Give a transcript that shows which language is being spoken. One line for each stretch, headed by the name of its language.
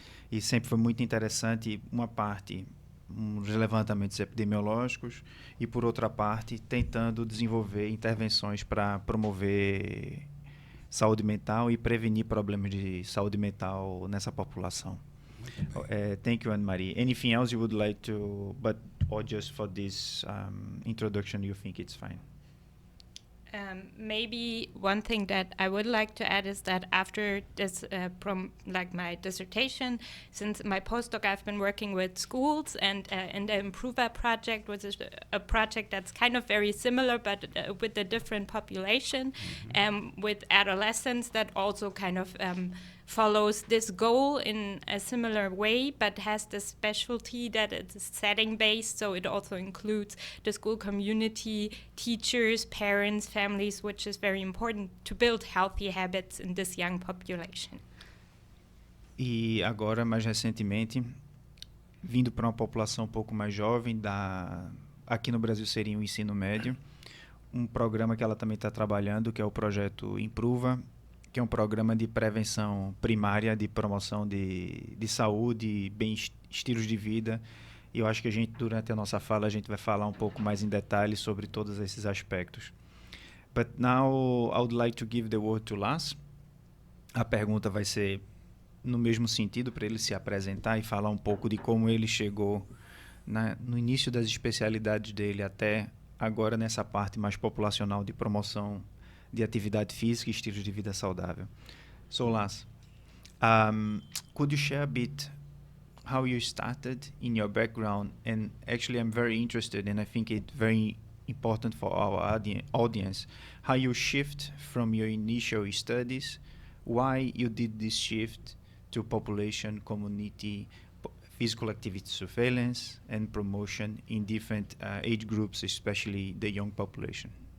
Portuguese: E sempre foi muito interessante, uma parte, uns levantamentos epidemiológicos, e por outra parte, tentando desenvolver intervenções para promover saúde mental e prevenir problemas de saúde mental nessa população.
English: Thank you, Anne Marie. Anything else you would like to, or just for this introduction, you think it's fine? Maybe one thing that I would like to add is that after this, my dissertation, since my postdoc, I've been working with schools and in the Improver project, which is a project that's kind of very similar, but with a different population, with adolescents that also kind of follows this goal in a similar way, but has the specialty that it's setting-based, so it also includes the school community, teachers, parents, families, which is very important to build healthy habits in this young population.
Portuguese: E agora, mais recentemente, vindo para uma população um pouco mais jovem, aqui no Brasil seria o ensino médio, um programa que ela também está trabalhando, que é o projeto Improva, que é um programa de prevenção primária, de promoção de saúde, estilos de vida. E eu acho que durante a nossa fala, a gente vai falar um pouco mais em detalhe sobre todos esses aspectos.
English: But now I would like to give the word to Lars.
Portuguese: A pergunta vai ser no mesmo sentido, para ele se apresentar e falar um pouco de como ele chegou no início das especialidades dele até agora nessa parte mais populacional de promoção de atividade física e estilos de vida saudável.
English: So Lars, could you share a bit how you started in your background? And actually I'm very interested, and I think it's very important for our audience, how you shift from your initial studies, why you did this shift to population, community, physical activity surveillance and promotion in different age groups, especially the young population.